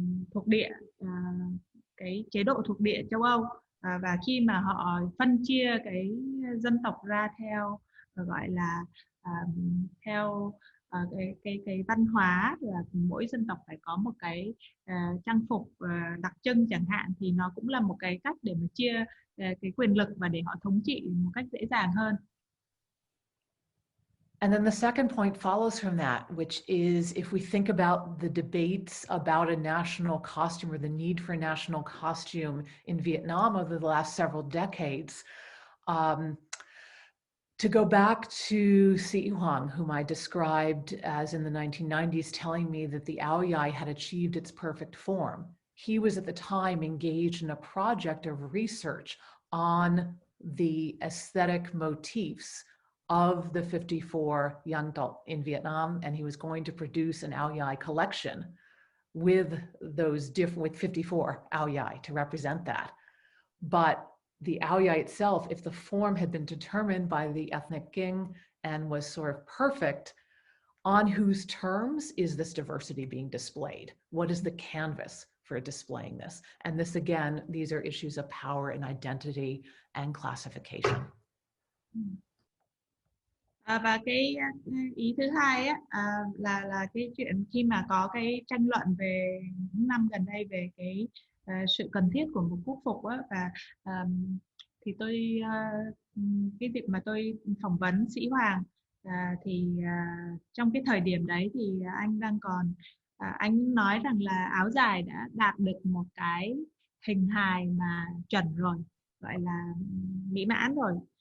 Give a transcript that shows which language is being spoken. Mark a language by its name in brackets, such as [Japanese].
[Vietnamese] thuộc địa, cái chế độ thuộc địa châu Âu, và khi mà họ phân chia cái dân tộc ra theo gọi là theo cái văn hóa, là mỗi dân tộc phải có một cái trang phục đặc trưng chẳng hạn, thì nó cũng là một cái cách để mà chia cái quyền lực và để họ thống trị một cách dễ dàng hơn. [English] And then the second point follows from that, which is if we think about the debates about a national costume or the need for a national costume in Vietnam over the last several decades, to go back to Sĩ Hoàng, whom I described as in the 1990s telling me that the áo dài had achieved its perfect form. He was at the time engaged in a project of research on the aesthetic motifs of the 54 Yang Tộc in Vietnam, and he was going to produce an áo dài collection with those with 54 áo dài to represent that. But the áo dài itself, if the form had been determined by the ethnic king and was sort of perfect, on whose terms is this diversity being displayed? What is the canvas for displaying this? And this, again, these are issues of power and identity and classification. [Vietnamese] Và cái ý thứ hai là cái chuyện khi mà có cái tranh luận về những năm gần đây về cái sự cần thiết của một quốc phục và thì tôi cái việc mà tôi phỏng vấn Sĩ Hoàng thì trong cái thời điểm đấy thì anh đang còn anh nói rằng là áo dài đã đạt được một cái hình hài mà chuẩn rồi, gọi là mỹ mãn rồi.